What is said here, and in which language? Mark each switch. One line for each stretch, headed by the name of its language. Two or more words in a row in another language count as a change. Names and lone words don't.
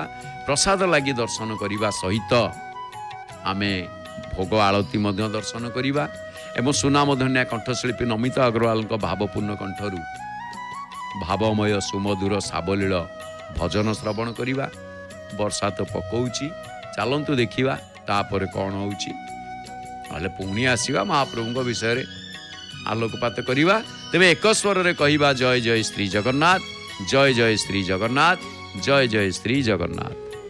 Odia: ପ୍ରସାଦ ଲାଗି ଦର୍ଶନ କରିବା ସହିତ ଆମେ ଭୋଗ ଆଳତି ମଧ୍ୟ ଦର୍ଶନ କରିବା ଏବଂ ସୁନାମଧନ୍ୟା କଣ୍ଠଶିଳ୍ପୀ ନମିତା ଅଗ୍ରୱାଲ ଭାବପୂର୍ଣ୍ଣ କଣ୍ଠରୁ ଭାବମୟ ସୁମଧୁର ସାବଲୀଳ ଭଜନ ଶ୍ରବଣ କରିବା। ବର୍ଷା ତ ପକାଉଛି ଚାଲନ୍ତୁ ଦେଖିବା ତାପର କଉଣ ହେଉଛି ନଲେ ପୁଣି ଆସିବା ମହାପ୍ରଭୁ ବିଷୟ ଆଲୋକପାତ କରିବା। ତେବେ ଏକ ସ୍ୱର ରେ କହିବା ଜୟ ଜୟ ଶ୍ରୀ ଜଗନ୍ନାଥ, ଜୟ ଜୟ ଶ୍ରୀ ଜଗନ୍ନାଥ, ଜୟ ଜୟ ଶ୍ରୀ ଜଗନ୍ନାଥ।